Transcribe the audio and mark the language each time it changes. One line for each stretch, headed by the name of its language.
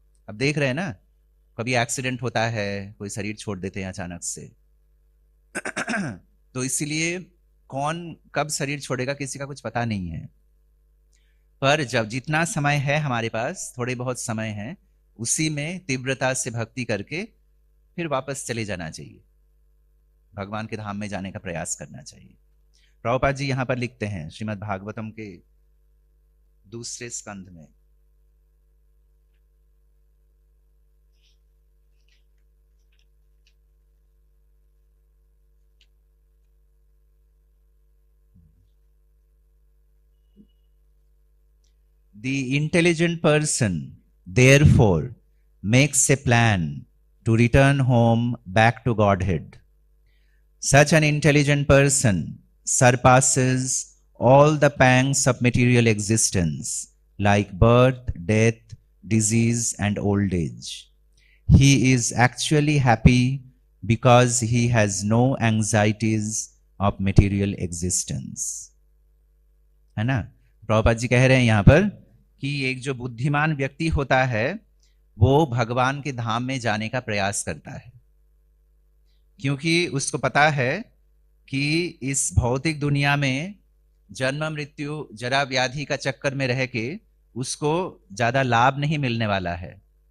Hindi: अब देख रहे हैं ना, कभी एक्सीडेंट होता है, कोई शरीर छोड़ देते हैं अचानक से तो इसीलिए कौन कब शरीर छोड़ेगा किसी का कुछ पता नहीं है। पर जब जितना समय है हमारे पास, थोड़े बहुत समय है, उसी में तीव्रता से भक्ति करके फिर वापस चले जाना चाहिए, भगवान के धाम में जाने का प्रयास करना चाहिए। प्रभुपाद जी यहाँ पर लिखते हैं श्रीमद् भागवतम के दूसरे स्कंध में,
English: The intelligent person, therefore, makes a plan to return home back to Godhead. Such an intelligent person surpasses all the pangs of material existence, like birth, death, disease, and old age. He is actually happy because he has no anxieties of material existence.
Hindi: है ना? प्रभुपाद जी कह रहे हैं यहाँ पर कि एक जो बुद्धिमान व्यक्ति होता है वो भगवान के धाम में जाने का प्रयास करता है, क्योंकि उसको पता है कि इस भौतिक दुनिया में जन्म मृत्यु जरा व्याधि का चक्कर में रह के उसको ज्यादा लाभ नहीं मिलने वाला है।